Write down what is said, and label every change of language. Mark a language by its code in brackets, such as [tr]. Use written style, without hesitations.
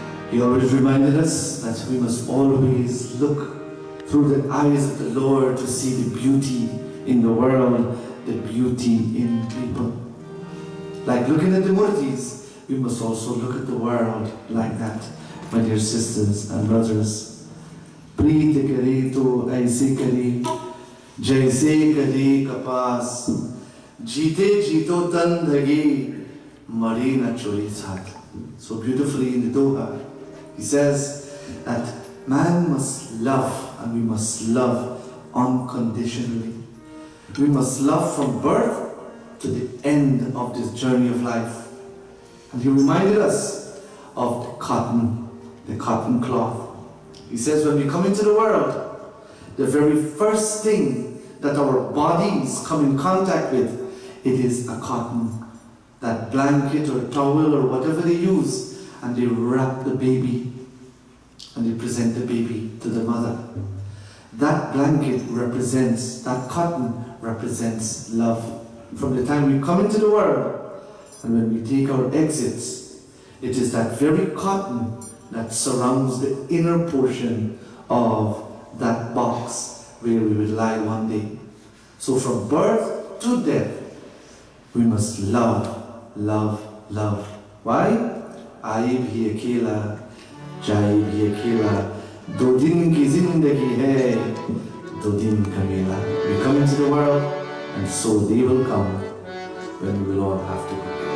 [en] He always reminded us that we must always look through the eyes of the Lord to see the beauty in the world, the beauty in people. Like looking at the murtis, we must also look at the world like that, my dear sisters and brothers. [hi] प्रीत करे तो ऐसे करे जैसे करे कपास जीते जीतो तन धगे मरे न चोरी साथ. [en] So beautifully in the Doha, he says that man must love, and we must love unconditionally. We must love from birth to the end of this journey of life. And he reminded us of the cotton cloth. He says when we come into the world, the very first thing that our bodies come in contact with, it is a cotton, that blanket or towel or whatever they use, and they wrap the baby and they present the baby to the mother. That blanket represents, that cotton represents love. From the time we come into the world and when we take our exits, it is that very cotton that surrounds the inner portion of that box where we will lie one day. So from birth to death, we must love, love, love. Why? [hi] आए भी अकेला, जाए भी अकेला, दो दिन की जिंदगी है, दो दिन का मेला. [en] We come into the world, and so they will come when we will all have to go.